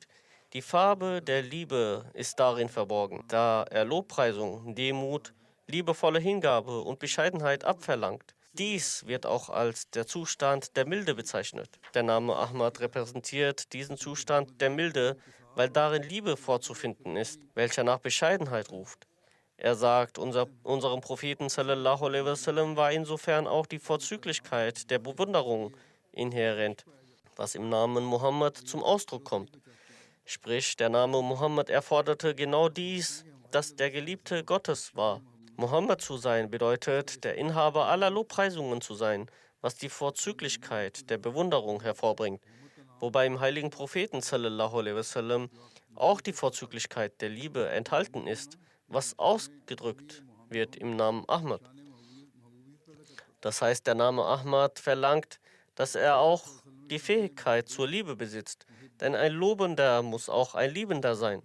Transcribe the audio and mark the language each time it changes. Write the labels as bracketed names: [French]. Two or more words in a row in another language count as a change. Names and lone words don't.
[German] Die Farbe der Liebe ist darin verborgen, da er Lobpreisung, Demut, liebevolle Hingabe und Bescheidenheit abverlangt. Dies wird auch als der Zustand der Milde bezeichnet. Der Name Ahmad repräsentiert diesen Zustand der Milde, weil darin Liebe vorzufinden ist, welcher nach Bescheidenheit ruft. Er sagt, unserem Propheten [Arabic] صلى الله عليه وسلم [German] war insofern auch die Vorzüglichkeit der Bewunderung inhärent, was im Namen Muhammad zum Ausdruck kommt. Sprich, der Name Muhammad erforderte genau dies, dass der Geliebte Gottes war. Muhammad zu sein bedeutet, der Inhaber aller Lobpreisungen zu sein, was die Vorzüglichkeit der Bewunderung hervorbringt, wobei im heiligen Propheten [Arabic] صلى الله عليه وسلم [German] auch die Vorzüglichkeit der Liebe enthalten ist, was ausgedrückt wird im Namen Ahmad. Das heißt, der Name Ahmad verlangt, dass er auch die Fähigkeit zur Liebe besitzt, denn ein Lobender muss auch ein Liebender sein.